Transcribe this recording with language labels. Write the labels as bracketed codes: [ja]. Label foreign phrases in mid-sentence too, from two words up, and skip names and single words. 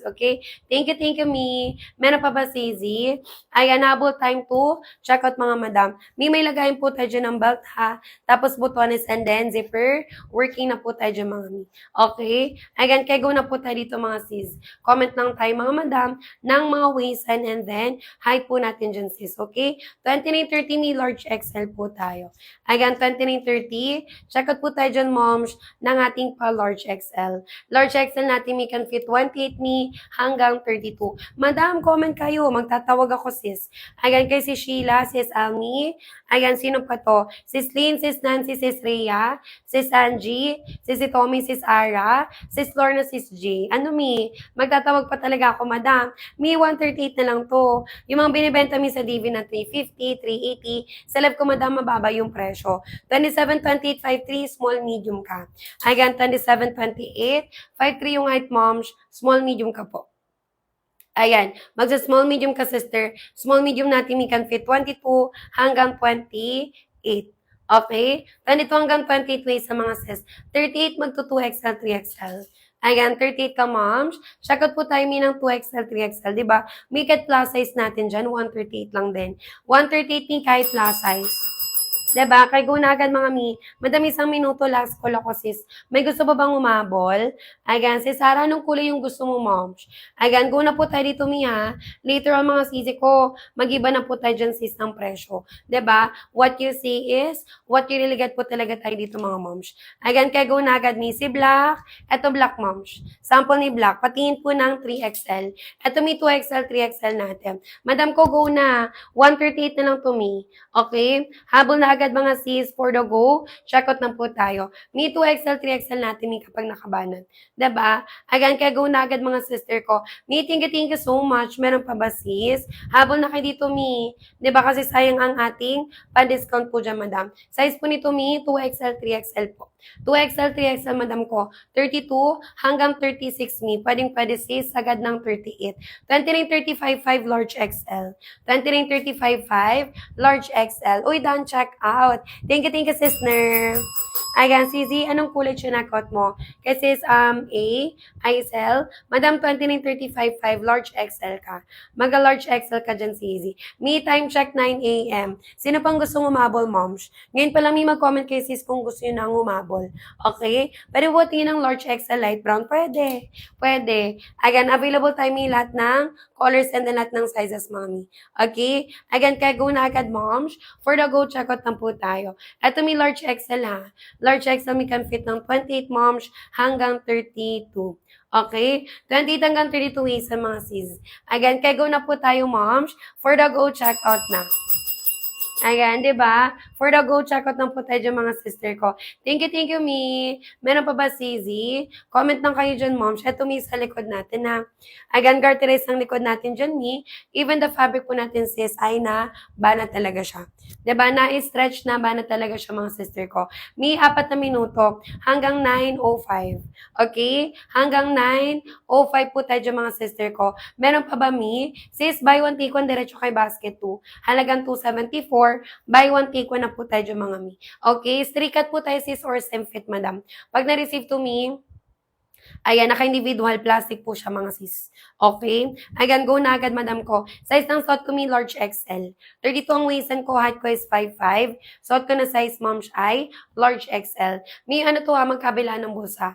[en] Okay? Thank you, me. [tl] Meron pa ba si Z? [en] Ayan, habol time to check out [tl] mga madam. May lagayin po tayo dyan ng belt ha. Tapos butones [en] and then zipper. [tl] Working na po tayo dyan mga mi. [en] Okay? [tl] Ayan, kaya go na po tayo dito mga sis. Comment lang tayo mga madam ng mga waist [en] and then height [tl] po natin dyan sis. Okay? 2930 mi [en] large XL [tl] po tayo. Ayan, 2930. Check out po tayo dyan moms. ng ating pa [en] large XL. Large XL [tl] natin, may [en] can fit [tl] 28 me hanggang 32. Madam, comment kayo. Magtatawag ako, sis. Ayan, kay si Sheila, sis Almi. Ayan, sino pa to? Sis Lynn, sis Nancy, sis Rhea, sis Angie, sis Tommy, sis Ara, sis Lorna, sis G. Ano, mi? Magtatawag pa talaga ako, madam. Mi, 138 na lang to. Yung mga binibenta mi sa DV na 350, 380, sa lab ko, madam, mababa yung presyo. 27, 28, 53, [en] small, medium [tl] ka. Ayan, 27, 28, 53 yung height, moms, [en] small, medium [tl] ka po. Ayan, magsa- [en] small, medium [tl] ka, sister. Small, medium natin, may [en] can fit [tl] 22 hanggang 28. Okay? 22 hanggang 28 waist sa mga sis. 38 magto 2XL, 3XL. Ayan, 38 ka, moms. Check out po tayo ng 2XL, 3XL, di ba? [en] Make it plus size [tl] natin dyan, 138 lang din. 138 ni kahit [en] plus size. [tl] Diba? Kay go na agad mga mi. Madami isang minuto, last call ako, sis. May gusto ba bang umabol? Ayan, sis Sarah, anong kulay yung gusto mo, moms? Ayan, go na po tayo dito, mi, ha? [en] Later on, [tl] mga sisi ko, mag-iba na po tayo dyan, sis, ng presyo. Diba? [en] What you see is, what you really get [tl] po talaga tayo dito, mga moms. Ayan, kay go na agad, mi. Si Black, eto Black, moms. Sample ni Black, patingin po ng 3XL. Eto mi 2XL, 3XL natin. Madam ko, go na. 138 na lang to, mi. Okay? Habol na agad mga sis [en] for the go. [tl] Check out na po tayo. Mi 2XL, 3XL natin mi kapag nakabanan. Diba? Again, kaya go na agad mga sister ko. [en] Mi, thank you so much. [tl] Meron pa ba sis? Habol na kayo dito mi. Diba kasi sayang ang ating pa-discount po dyan madam. Size po nito mi, 2XL, 3XL po. 2XL, 3XL madam ko. 32 hanggang 36 mi. Pwede sis, agad ng 38. 29, 35, 5 [en] large XL. [tl] 29, 35, 5 [en] large XL. Uy, done check out. Thank you, sister. [tl] Ayan, Cizi, anong kulay chinakot mo? Kasi ISL, Madam 2935 5 [en] large XL [tl] ka. Maga [en] large XL [tl] ka dyan, Cizi. [en] Me time check 9 a.m. [tl] Sino pang gusto umabol, moms? Ngayon pa lang may mag-comment kay sis kung gusto nyo nang umabol. [en] Okay? [tl] Pero buti ng [en] large XL light brown, [tl] pwede. Pwede. Again, available tayo may lahat ng colors and lahat ng sizes, mami. [en] Okay? [tl] Again, kaya go na agad, moms. [en] For the go, check out [tl] na po tayo. Ito may [en] large XL [tl] ha. [en] Large XL [tl] may [en] can fit [tl] ng 28 moms hanggang 32. [en] Okay? [tl] 28 hanggang 32 waist sa mga sis. Again, kaya go na po tayo, moms. [en] For the go, check out [tl] na. Ayan, di ba? [en] For the go, check out [tl] lang po tayo dyan, mga sister ko. [en] Thank you, mi. [tl] Meron pa ba, Cizi? Comment lang kayo dyan, moms. Ito, mi, sa likod natin, ha. Again, garterize ang likod natin dyan, mi. Even the fabric po natin, sis, ay na, bana talaga siya. Di ba? Na-stretch na, bana talaga siya, mga sister ko. Mi, 4 na minuto, hanggang 9:05. Okay? Hanggang 9:05 po tayo dyan, mga sister ko. Meron pa ba, mi? Sis, [en] buy one, take one, [tl] diretso kay basket 2. Halagang 274. [en] Buy one, take one [tl] na po tayo dyan, mga mi. Okay, [en] straight cut [tl] po tayo, sis, or [en] stem fit, [tl] madam. Pag na-receive to me, ayan, naka- [en] individual plastic [tl] po siya, mga sis. Okay? Ayan, go na agad, madam ko. Size ng suot ko, mi, [en] large XL. [tl] 32 ang waistan ko, height ko is 5'5". Suot ko na size, moms, ay [en] large XL. [tl] Mi, ano to ha, magkabila ng bulsa.